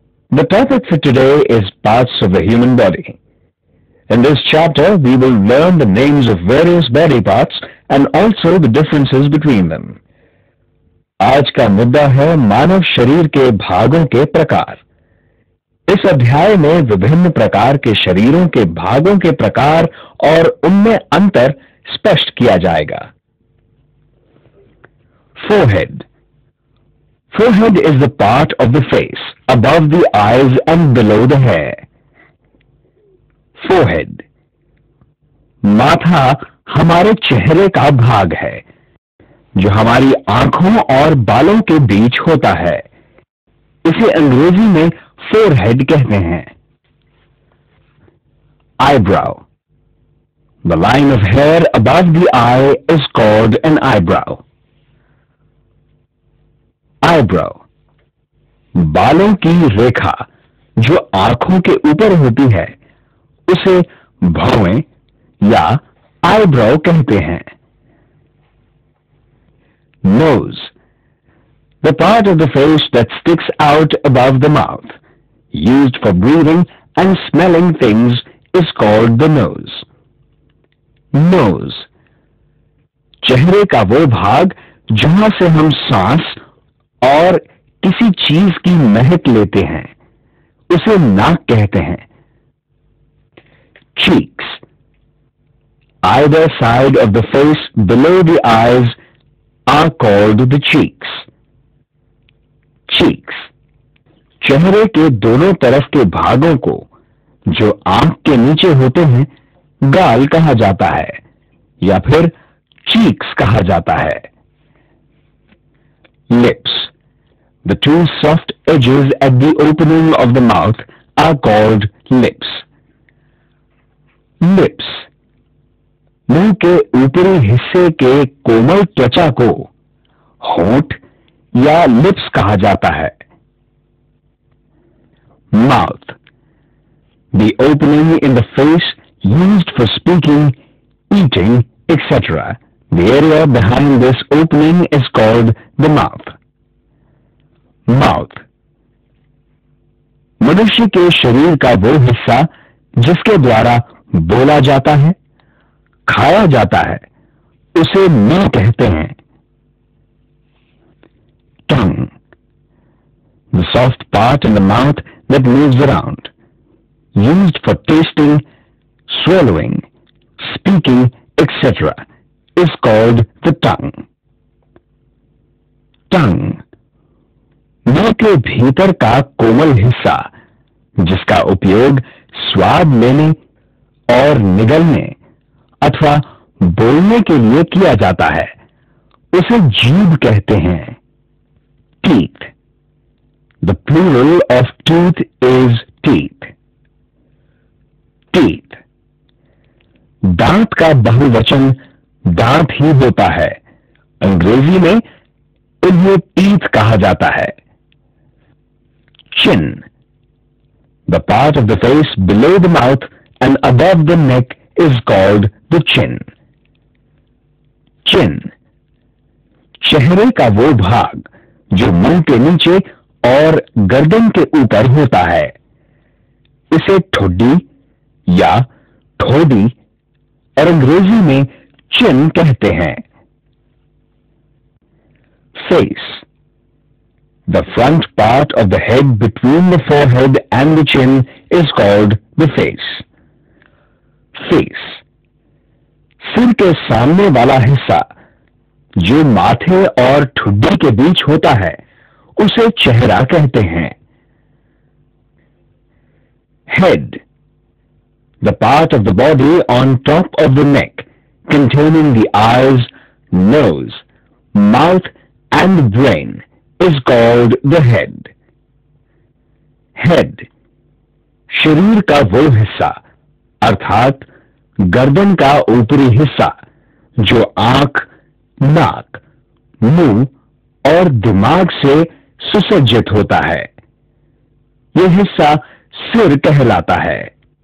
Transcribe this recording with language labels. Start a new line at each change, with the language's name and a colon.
English: The topic for today is parts of the human body. In this chapter, we will learn the names of various body parts and also the differences between them.
Hindi: आज का मुद्दा है मानव शरीर के भागों के प्रकार। इस अध्याय में विभिन्न प्रकार के शरीरों के भागों के प्रकार और उनमें अंतर स्पष्ट किया जाएगा।
English: Forehead. Forehead is the part of the face above the eyes and below the hair. Forehead.
Hindi: माथा हमारे चेहरे का भाग है जो हमारी आंखों और बालों के बीच होता है। इसे अंग्रेजी में forehead कहते हैं।
English: Eyebrow. The line of hair above the eye is called an eyebrow. Eyebrow.
Hindi: बालों की रेखा जो आंखों के ऊपर होती है उसे भौवें या आईब्रो कहते हैं।
English: Nose. The part of the face that sticks out above the mouth, used for breathing and smelling things, is called the nose. Nose.
Hindi: चेहरे का वो भाग जहां से हम सांस और किसी चीज की महक लेते हैं उसे नाक कहते हैं।
English: Cheeks. Either side of the face below the eyes are called the cheeks. Cheeks.
Hindi: चेहरे के दोनों तरफ के भागों को जो आंख के नीचे होते हैं गाल कहा जाता है या फिर cheeks कहा जाता है।
English: Lips. The two soft edges at the opening of the mouth are called lips. Lips.
Hindi: मुंह के ऊपरी हिस्से के कोमल त्वचा को होंठ या लिप्स कहा जाता है।
English: Mouth. The opening in the face used for speaking, eating, etc. The area behind this opening is called the mouth. Mouth.
Hindi: मनुष्य के शरीर का वो हिस्सा जिसके द्वारा बोला जाता है, खाया जाता है, उसे मुंह कहते हैं।
English: Tongue. The soft part in the mouth that moves around, used for tasting, swallowing, speaking, etc. is called the tongue. Tongue.
Hindi: मुंह के भीतर का कोमल हिस्सा जिसका उपयोग स्वाद लेने और निगलने अथवा बोलने के लिए किया जाता है उसे जीभ कहते हैं।
English: Teeth. The plural of tooth is teeth. Teeth.
Hindi: दांत का बहुवचन दांत ही होता है। अंग्रेजी में इन्हें टीथ कहा जाता है।
English: Chin. The part of the face below the mouth and above the neck is called the chin. Chin.
Hindi: चेहरे का वो भाग जो मुंह के नीचे और गर्दन के ऊपर होता है इसे ठोडी या ठोडी और अंग्रेजी में चिन कहते हैं।
English: Face. The front part of the head between the forehead and the chin is called the face. Face.
Hindi: सिर के सामने वाला हिस्सा जो माथे और ठुड्डी के बीच होता है उसे चेहरा कहते हैं।
English: Head. The part of the body on top of the neck containing the eyes, nose, mouth and brain is called the head. Head.
Hindi: शरीर का वो हिस्सा अर्थात गर्दन का ऊपरी हिस्सा जो आंख, नाक, मुंह और दिमाग से सुसज्जित होता है यह हिस्सा सिर कहलाता है।